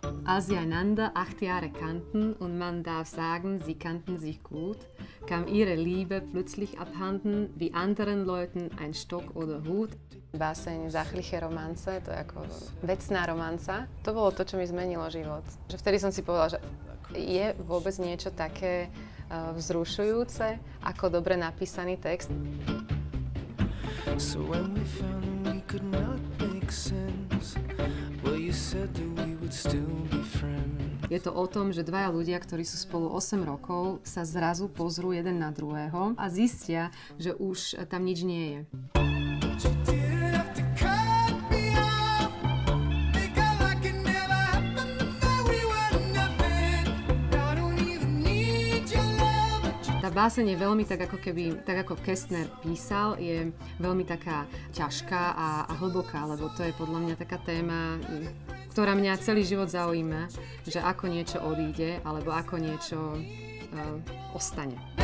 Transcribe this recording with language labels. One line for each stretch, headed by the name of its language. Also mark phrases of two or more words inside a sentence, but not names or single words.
German: Als sie einander 8 Jahre kannten und man darf sagen, sie kannten sich gut, kam ihre Liebe plötzlich abhanden, wie anderen Leuten ein Stock oder Hut.
Slovak: Báseň Záchliche romance, to je ako vecná romanca. To bolo to, čo mi zmenilo život. Že vtedy som si povedala, že je vôbec niečo také vzrušujúce, ako dobre napísaný text.
English: So when we found that we could not make sense, well you said that we would still be friends.
Slovak: Je to o tom, že dvaja ľudia, ktorí sú spolu 8 rokov, sa zrazu pozrú jeden na druhého a zistia, že už tam nič nie je. Tá báseň je veľmi tak ako Kästner písal, je veľmi taká ťažká a hlboká, lebo to je podľa mňa taká téma, ktorá mňa celý život zaujíma, že ako niečo odíde, alebo ako niečo ostane.